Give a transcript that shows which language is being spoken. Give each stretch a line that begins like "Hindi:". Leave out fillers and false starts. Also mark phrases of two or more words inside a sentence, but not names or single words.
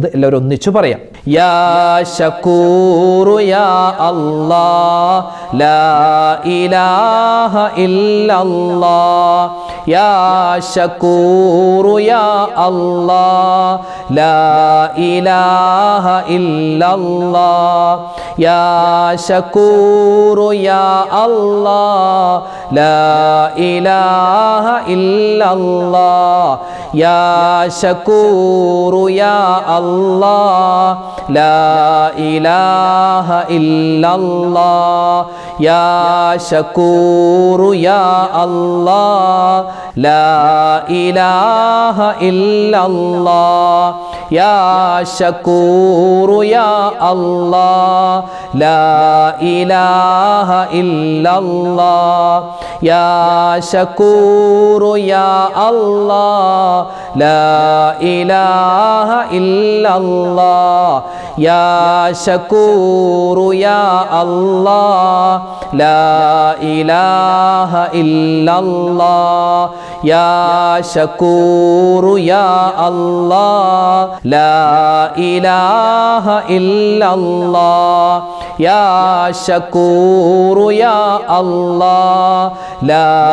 Malayalam: എല്ലാവരും ഒന്നിച്ചു പറയാം.
Arabic: يا شكور يا الله لا إله إلا الله. يا شكور يا الله لا إله إلا الله. يا شكور يا الله لا إله إلا الله. يا شكور يا الله لا إله إلا الله. يا شكور يا الله لا إله إلا الله. يا شكور يا الله لا إله إلا الله. يا شكور يا الله لا إله إلا الله. يا شكور يا الله لا إله إلا الله يا شكور يا الله لا إله إلا الله يا شكور يا الله لا